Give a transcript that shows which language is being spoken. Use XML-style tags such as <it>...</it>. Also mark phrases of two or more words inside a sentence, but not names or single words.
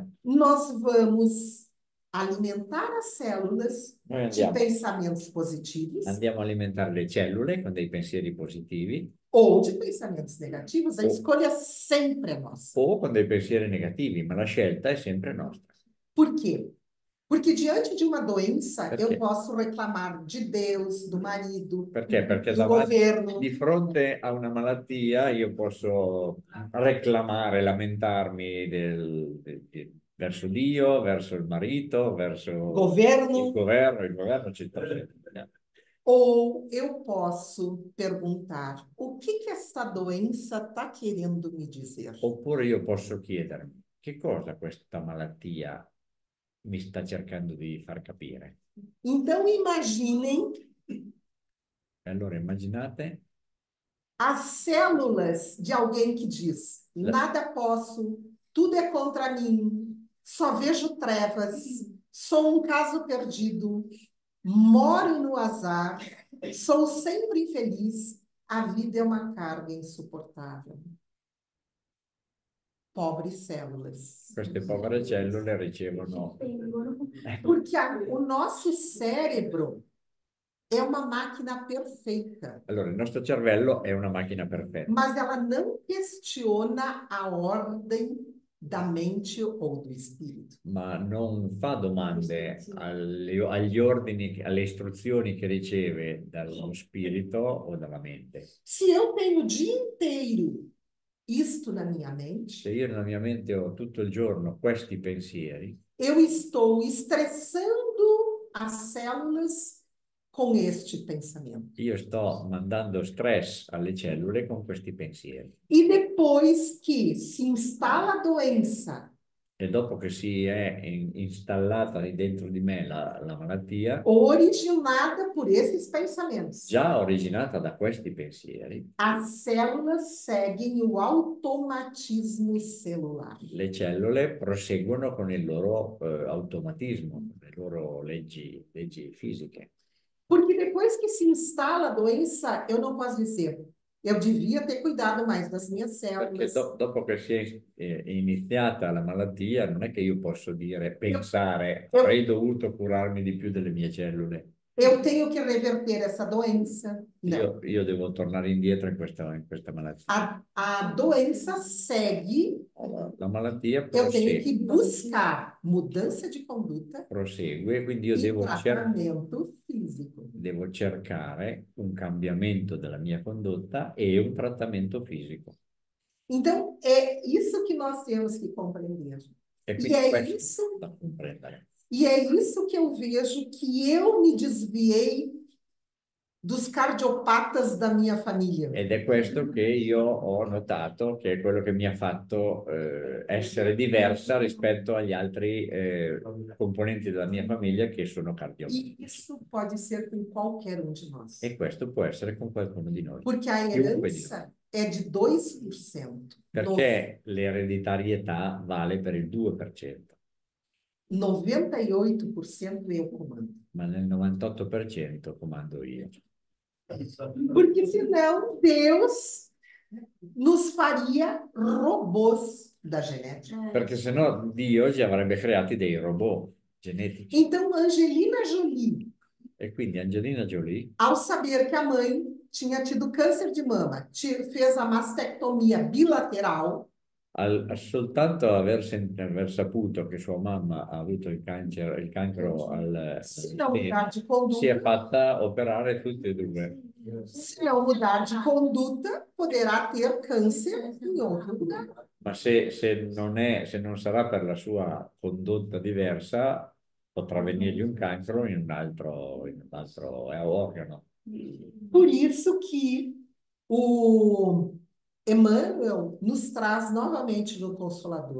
<pt>Nós vamos alimentar as células</pt> <it>noi</it> <pt>de pensamentos positivos</pt> <it>andiamo a alimentare le cellule con dei pensieri positivi</it> <pt>ou de pensamentos negativos. A escolha sempre é nossa.</pt> <it>o con dei pensieri negativi, ma la scelta è sempre nostra.</it> <pt>Por quê? Porque diante de uma doença,</pt> <it>Perché?</it> <pt>eu posso reclamar de Deus, do marido,</pt> <it>Perché? Perché</it> <pt>do governo.</pt> <it>di fronte a una malattia io posso reclamare, lamentarmi verso Dio, verso il marito, verso Governo. il governo ci sta sempre.</it> <pt>Ou eu posso perguntar: o que essa doença está querendo me dizer?</pt> <it>Oppure io posso chiedermi che cosa questa malattia mi sta cercando di far capire.</it> <pt>Então, imaginem</pt> <it>Allora immaginate</it> <pt>as células de alguém que diz: nada posso, tudo é contra mim, só vejo trevas, sou um caso perdido, moro no azar, sou sempre infeliz, a vida é uma carga insuportável. Pobres células.</pt> <it>queste povere cellule ricevono.</it> <pt>Porque o nosso cérebro é uma máquina perfeita.</pt> <it>Allora, il nostro cervello è una macchina perfetta,</it> <pt>Mas ela não questiona a ordem da mente ou do espírito.</pt> <it>ma non fa domande agli ordini, alle istruzioni che riceve dallo spirito o dalla mente.</it> <pt>Se eu tenho o dia inteiro isto na minha mente,</pt> <it>Se io nella mia mente ho tutto il giorno questi pensieri,</it> <pt>eu estou estressando as células com este pensamento.</pt> <it>io sto mandando stress alle cellule con questi pensieri.</it> <pt>E depois que se instala a doença,</pt> <it>E dopo che si è installata dentro di me la malattia,</it> <pt>originada por esses pensamentos,</pt> <it>già originata da questi pensieri,</it> <pt>as células seguem o automatismo celular.</pt> <it>le cellule proseguono con il loro automatismo, con le loro leggi fisiche.</it> <pt>Porque depois que se instala a doença, eu não posso dizer: eu devia ter cuidado mais das minhas</pt> <it>Perché</it> <pt>células.</pt> <it>dopo che si è iniziata la malattia, non è che io posso pensare, avrei dovuto curarmi di più delle mie cellule.</it> <pt>Eu tenho que reverter essa doença. Não.</pt> <it>Io devo tornare indietro in questa malattia.</it> <pt>A doença segue.</pt> <it>La malattia</it> <pt>Eu tenho que buscar mudança de conduta</pt> <it>prosegue, quindi io</it> <pt>e tratamento fisico.</pt> <it>devo cercare un cambiamento della mia condotta e un trattamento fisico.</it> <pt>Então, é isso que nós temos que compreender. E é isso</pt> <it>da comprendere.</it> <pt>E é isso que eu vejo que eu me desviei dos cardiopatas da minha famiglia.</pt> <it>Ed è questo che io ho notato, che è quello che mi ha fatto essere diversa rispetto agli altri componenti della mia famiglia che sono cardiopati. E isso pode ser com qualquer um de nós. E questo può essere con qualcuno di noi.</it> <pt>Porque a herança é de 2%.</pt> <it>Perché l'ereditarietà vale per il 2%.</it> <pt>98% eu comando.</pt> <it>Ma nel 98% comando io.</it> <pt>Porque senão Deus nos faria robôs da genética.</pt> <it>Perché sennò Dio ci avrebbe creati dei robot genetici.</it> <pt>Então Angelina Jolie,</pt> <it>E quindi Angelina Jolie,</it> <pt>ao saber que a mãe tinha tido câncer de mama, fez a mastectomia bilateral.</pt> <it>Soltanto aver saputo che sua mamma ha avuto il cancro al</it> <pt>Se não</pt> <it>seno,</it> <pt>mudar de</pt> <it>si è</it> <pt>conduta,</pt> <it>fatta operare tutte e due.</it> <pt>se não mudar de conduta, poderá ter câncer em outro lugar.</pt> <it>Ma se non sarà per la sua condotta diversa, potrà venirgli un cancro in un altro organo.</it> <pt>Por isso que o Emmanuel nos traz novamente no Consolador.</pt>